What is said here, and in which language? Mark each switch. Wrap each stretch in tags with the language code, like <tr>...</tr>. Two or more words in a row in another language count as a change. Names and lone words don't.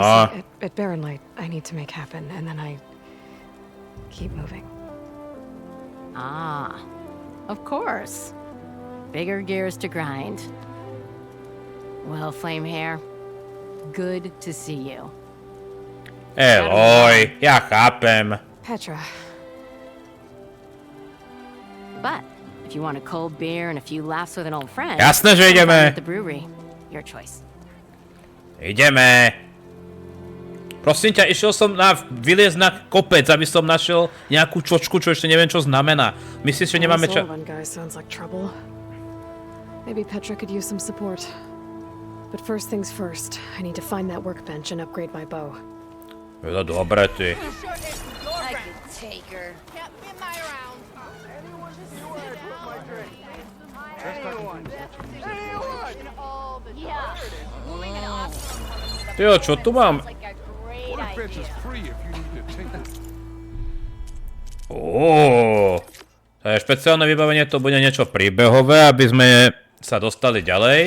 <en>embassy at Barren Light I need to make happen, and then I keep moving. ah, of course. Bigger gears to grind. Well, Flame Hair, good to see you.</en> <sk>Oj, ja chápem. Petra.</sk> <en>But if you want a cold beer and a few laughs with an old friend,</en> <sk>Jasné, že</sk> <en>have fun</en> <sk>ideme.</sk> <en>at the brewery. Your choice.</en> <sk>Ideme. Prosím ťa, išiel som vyliezť na kopec, aby som našiel nejakú čočku, čo ešte neviem, čo znamená. Myslíš, že nemáme</sk> <en>This</en> <sk>čas?</sk> <en>ULVUND guy sounds like trouble. Maybe Petra could use some support. But first things first, I need to find that workbench and upgrade my bow.</en> <sk>Je to dobré, ty.</sk> <en>I could take her. Can't be my around.</en> <sk>Tyjo, čo tu mám? To je špeciálne vybavenie, to bude niečo príbehové, aby sme sa dostali ďalej.</sk>